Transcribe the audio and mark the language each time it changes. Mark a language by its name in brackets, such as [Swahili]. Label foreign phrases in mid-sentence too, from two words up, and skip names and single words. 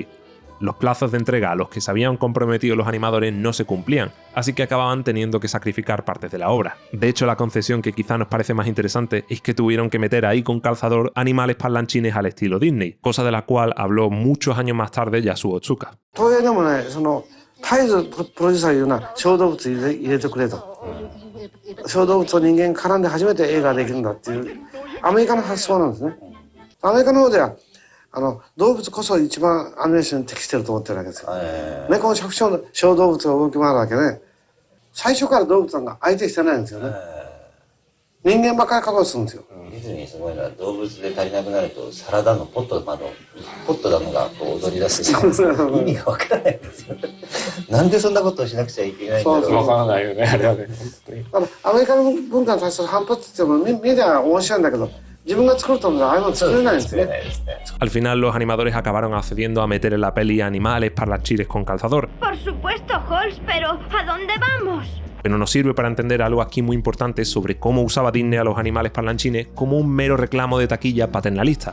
[Spanish] Los plazos de entrega a los que se habían comprometido los animadores no se cumplían, así que acababan teniendo que sacrificar partes de la obra. De hecho, la concesión que quizá nos parece más interesante es que tuvieron que meter ahí con calzador animales parlanchines al estilo Disney, cosa de la cual habló muchos años más tarde Yasuo Otsuka. [Japanese] 絶えずプロデューサーいうのは小動物入れてくれと。小動物と人間絡んで初めて映画ができるんだっていうアメリカの発想なんですね。アメリカの方では動物こそ一番アニメーションに適してると思ってるわけですよ。猫の百姓の小動物が動き回るわけね。最初から動物なんか相手してないんですよね。人間ばっかりカバーするんですよ。ディズニーすごいのは動物で足りなくなるとサラダのポットダムがこう踊り出すし意味がわからないんですよ。なんでそんなことをしなくちゃいけないんだろう。わからないよねあれはね。アメリカの文化に対する反発っていうのは見りゃ面白いんだけど。 [Spanish] Al final, los animadores acabaron accediendo a meter en la peli animales parlanchines con calzador. Por supuesto, Halls, pero ¿a dónde vamos? Pero nos sirve para entender algo aquí muy importante sobre cómo usaba Disney a los animales parlanchines como un mero reclamo de taquilla paternalista.